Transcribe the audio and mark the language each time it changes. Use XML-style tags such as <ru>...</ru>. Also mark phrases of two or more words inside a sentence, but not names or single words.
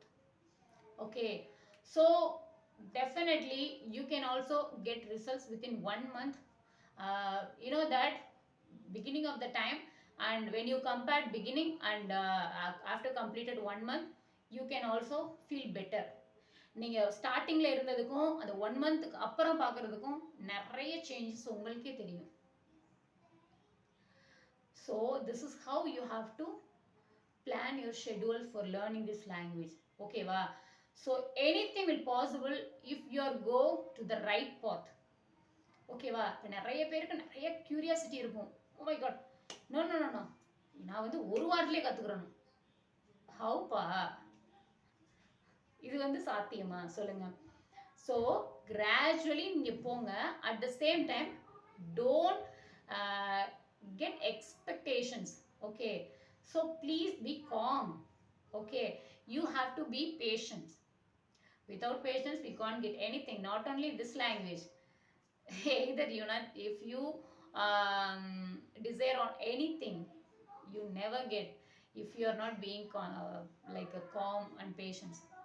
<en>Okay, so definitely you can also get results within 1 month. You know that beginning of the time, and when you compare beginning and after completed 1 month, you can also feel better.</en> <ta>நீங்க ஸ்டார்டிங்ல இருந்ததுக்கும் அந்த 1 மந்த்க்கு அப்புறம் பார்க்கிறதுக்கும் நிறைய சேஞ்சஸ் உங்களுக்கே தெரியும்.</ta> <en>So this is how you have to plan your schedule for learning this language. Okay va? So anything will possible if you are go to the right path. Okay va?</en> <ta>இப்ப நிறைய பேருக்கு நிறைய கியூரியாசிட்டி இருக்கும்.</ta> <en>Oh my god, no no no no,</en> <ta>நான் வந்து ஒரு வாரத்திலே கத்துக்கறணும். How pa? இது வந்து சாத்தியமா சொல்லுங்க?</ta> <en>So gradually</en> <ta>நீங்க போங்க.</ta> <en>At the same time, don't get expectations. Okay, so please be calm. Okay, you have to be patient. Without patience we can't get anything. Not only this language, either you know, if you desire on anything, you never get if you are not being like a calm and patience.</en>